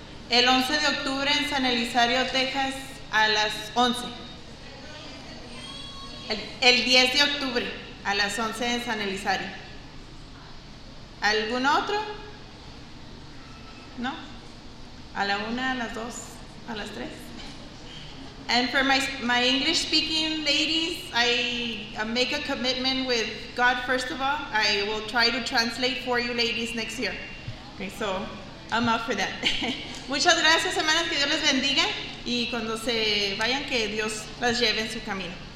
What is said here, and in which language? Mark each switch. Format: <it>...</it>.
<es>El 11 de octubre en San Elizario, Texas, a las 11. El 10 de octubre a las 11 en San Elizario. ¿Algún otro? ¿No? ¿A la una, a las dos, a las tres?</es> <en>And for my English speaking ladies, I make a commitment with God, first of all. I will try to translate for you ladies next year. Okay, so I'm up for that.</en> <es>Muchas gracias, hermanas. Que Dios les bendiga. Y cuando se vayan, que Dios las lleve en su camino.</es>